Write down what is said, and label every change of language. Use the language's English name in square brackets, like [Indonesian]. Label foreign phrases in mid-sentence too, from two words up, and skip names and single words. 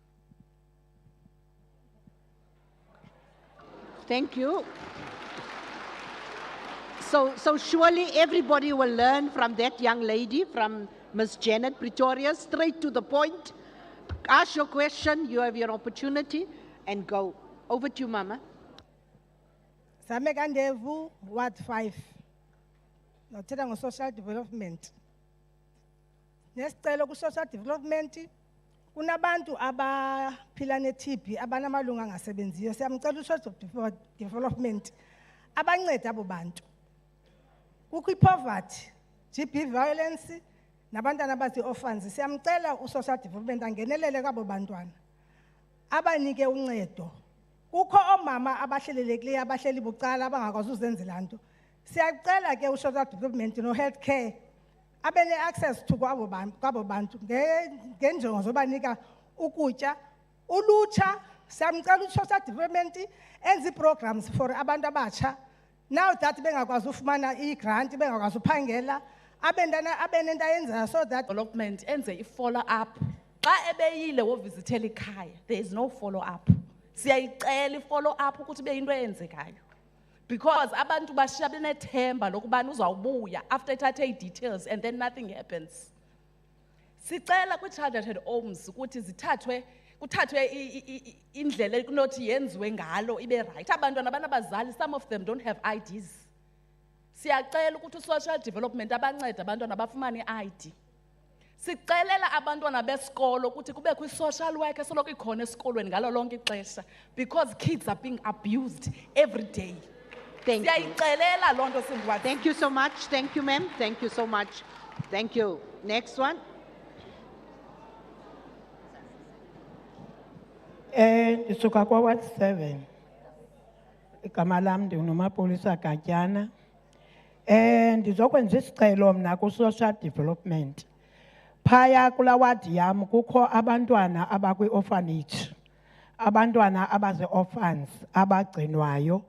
[English] Thank you. So surely everybody will learn from that young lady, from Ms. Janet Pretorius, straight to the point. Ask your question, you have your opportunity, and go. Over to you, Mama. [Xhosa] Samekandevu, Ward 5. Nothetha ngo- [English] social development. [Xhosa] Nesicelo ku- [English] social development, [Xhosa] kunabantu abaphila ne-TB, abanamalunga angasebenziyo. Siyamcela u- [English] social development, [Xhosa] abancede abo bantu. Kukho i-poverty, [English] GB violence, [Xhosa] nabantwana abazi-orphans. Siyamcela u- [English] social development [Xhosa] angenelele kwabo bantwana. Abanike uncedo. Kukho omama abahlelelekileyo abahleli bucala abangakwazi uzenzela nto. Siyacela ke u- [English] social development [Xhosa] no-healthcare abe ne- [English] access to [Xhosa] kwabo bantu ngenjongo zobanika ukutya. Ulutsha siyamcela u- [English] social development [Xhosa] enze [English] programs for [Xhosa] abantu abatsha. [English] Now that [Xhosa] bengakwazi ufumana i-grant, bengakwazi uphangela, abe nento ayenzayo [English] so that [Xhosa] Development enze i- [English] follow up. [Xhosa] Xa ebeyile wovizithela ikhaya, [English] there is no follow up. [Xhosa] Siyayicela i- [English] follow up [Xhosa] ukuthi be into eyenzekayo. Because abantu bashiya benethemba lokubana uzawubuya after ethathe i-details [English] and then nothing happens. [Xhosa] Sicela kwi-targeted homes ukuthi kuthathwe indlela ekunothi yenziwe ngalo ibe right. Abantwana abanabazali, [English] some of them don't have IDs. [Xhosa] Siyacela ukuthi [English] social development [Xhosa] abancede abantwana bafumane i-ID. Sicelela abantwana besikolo ukuthi kube kwi- [English] social work [Xhosa] esoloko ikhona esikolweni ngalo lonke ixesha, [English] because kids are being abused every day. Thank you. [Xhosa] Siyayicelela loo nto singwazi. [English] Thank you so much. Thank you, ma'am. Thank you so much. Thank you. Next one. [Xhosa] Ndisuka kwa Ward 7. Igama lam ndingumapolisa Gatyana. Ndizokwenza isicelo mna ku- [English] social development. [Xhosa] Phaya kula ward yam kukho abantwana abakwi-orphanage, abantwana abazi-orphans abagcinwayo.